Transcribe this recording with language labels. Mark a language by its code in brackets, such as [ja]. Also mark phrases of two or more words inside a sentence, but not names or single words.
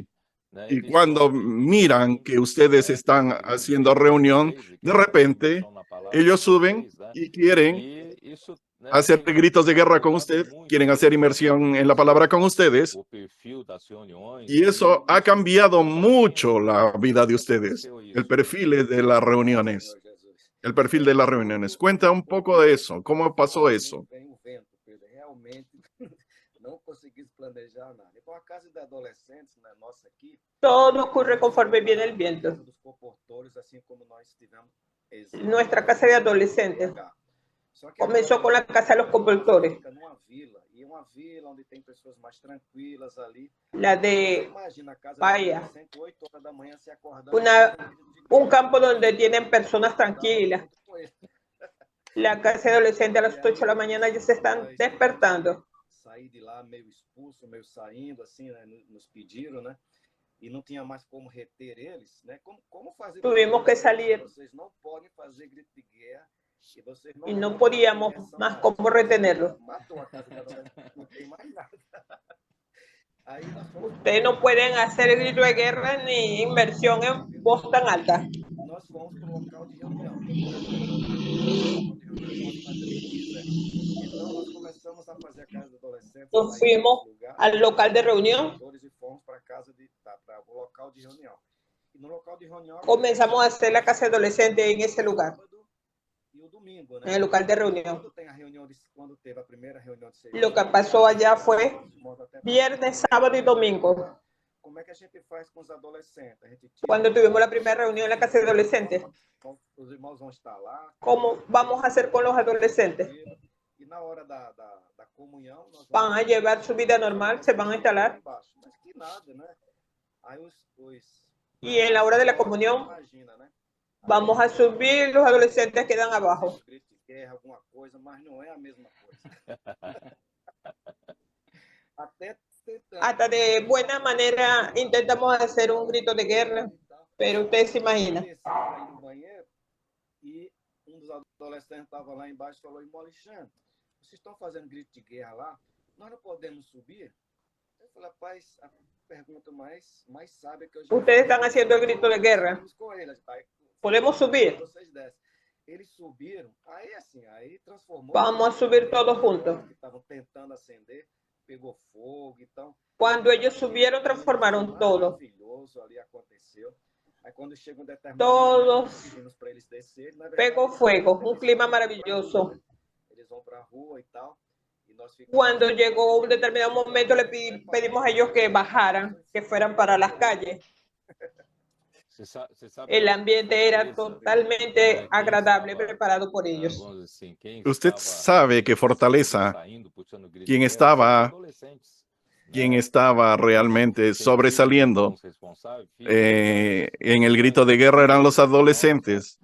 [es] Y cuando miran que ustedes están haciendo reunión, de repente ellos suben y quieren hacer gritos de guerra con usted, quieren hacer inmersión en la palabra con ustedes. Y eso ha cambiado mucho la vida de ustedes, el perfil de las reuniones. El perfil de las reuniones. Cuenta un poco de eso. ¿Cómo pasó eso? [pt] Vem um vento, Pedro. Realmente não consegui planejar nada. Então, a casa de adolescentes, né, nossa aqui, [es] Todo ocurre conforme viene el a viento. [pt] casa dos comportores, assim como nós tivemos [es] Nuestra casa de adolescentes [pt] Só que [es] comenzó con la casa de los comportores. [pt] fica numa vila, e uma vila onde tem pessoas mais tranquilas ali. [es] La [pt] Você [es] de [pt] imagina a casa [es] Bahia. [pt] de adolescente, 8 horas da manhã, se acordando. [es] un campo donde tienen personas tranquilas. La casa de adolescentes a las 8 de la mañana ya se están despertando. [pt] Saí de lá meio expulso, meio saindo, assim, né? Nos pediram, né? E não tinha mais como reter eles, né? Como fazer? [es] Tuvimos que salir. [pt] Vocês não podem fazer grito de guerra e vocês [es] Y no podíamos más cómo retenerlo. [pt] Matou a casa da adolescente, não tem mais nada. Aí nós fomos, [es] Ustedes no pueden hacer grito de guerra ni inversión en voz tan alta. [pt] nós fomos para o local de reunião. Então nós começamos a fazer a casa do adolescente. [es] Nos fuimos al local de reunión. [pt] E fomos para casa para o local de reunião. E no local de reunião [es] Comenzamos a hacer la casa de adolescentes en ese lugar, [pt] e o domingo, né? [es] en el local de reunión. [pt] Quando tem a reunião quando teve a primeira reunião de serviço. [es] Lo que pasó allá fue viernes, sábado y domingo. [pt] Como é que a gente faz com os adolescentes? A gente [es] Cuando tuvimos la primera reunión en la casa de adolescentes, [pt] os irmãos vão estar lá. [es] ¿cómo vamos a hacer con los adolescentes? [pt] E na hora da comunhão, nós [es] Van a llevar su vida normal, se van a instalar. [pt] Mas que nada, né? Aí [es] Y en la hora de la comunión [pt] imagina, né? [es] vamos a subir, los adolescentes quedan abajo. [pt] Grito de guerra, alguma coisa, mas não é a mesma coisa. Até tentando. [es] Hasta de buena manera intentamos hacer un grito de guerra, pero ustedes se imaginan. [pt] Desci para ir no banheiro e dos adolescentes estava lá embaixo e falou: irmão Alexandre, vocês estão fazendo grito de guerra lá? Nós não podemos subir? Eu falei, rapaz, a pergunta mais sábia que eu já [es] Ustedes [pt] fiz. [es] están haciendo el grito de guerra. [pt] Vamos com eles, pai. [es] ¿Podemos subir? [pt] Vocês descem. Eles subiram, aí assim, aí transformou. [es] Vamos a subir todos juntos. [pt] Que estavam tentando acender, pegou fogo, então. [es] Cuando ellos subieron, transformaron todo. [pt] Maravilhoso ali aconteceu. Aí quando chega um determinado [es] Todos [pt] pedimos para eles descerem, na verdade, [es] pegó fuego, un clima maravilloso. [pt] eles vão para a rua e tal. E nós ficamos. [es] Cuando llegó un determinado momento, le pedimos a ellos que bajaran, que fueran para las calles. El ambiente era totalmente agradable, preparado por ellos. Usted sabe que Fortaleza, quien estaba realmente sobresaliendo en el grito de guerra eran los adolescentes.